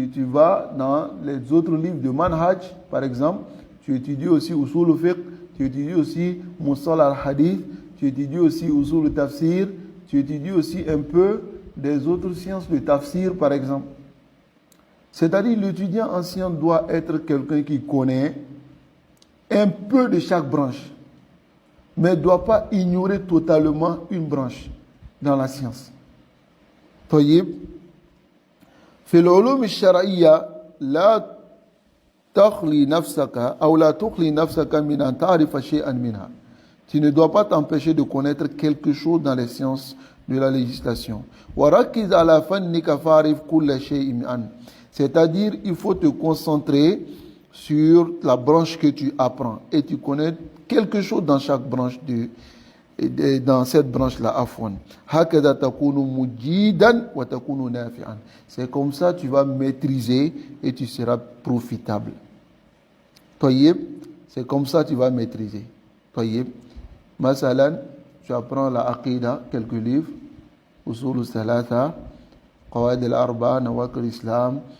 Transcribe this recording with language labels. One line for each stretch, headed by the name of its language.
French: vas dans les autres livres de manhaj, par exemple, tu étudies aussi usul al-fiqh, tu étudies aussi musal al-hadith, tu étudies aussi usul al-tafsir, tu étudies aussi un peu des autres sciences de tafsir, par exemple. C'est-à-dire l'étudiant en sciences doit être quelqu'un qui connaît un peu de chaque branche, mais ne doit pas ignorer totalement une branche dans la science.
Arabic: طيب في العلوم الشرعية لا تخلي نفسك أو لا تخلي نفسك من أن تعرف شيئا منها.
French: Tu ne dois pas t'empêcher de connaître quelque chose dans les sciences de la législation.
Arabic: وركز على فنك فاعرف كل شيء عنه.
French: C'est-à-dire, il faut te concentrer sur la branche que tu apprends et tu connais quelque chose dans chaque branche dans cette branche-là, afwan.
Arabic: هكذا تكون مجيدا وتكون نافعا.
French: C'est comme ça tu vas maîtriser et tu seras profitable.
Arabic: طيب,
French: c'est comme ça tu vas maîtriser.
Arabic: طيب, مثلا,
French: tu apprends la aqidah, quelques livres, usul al-thalatha, qawaid al-arba, nawaqid al-islam.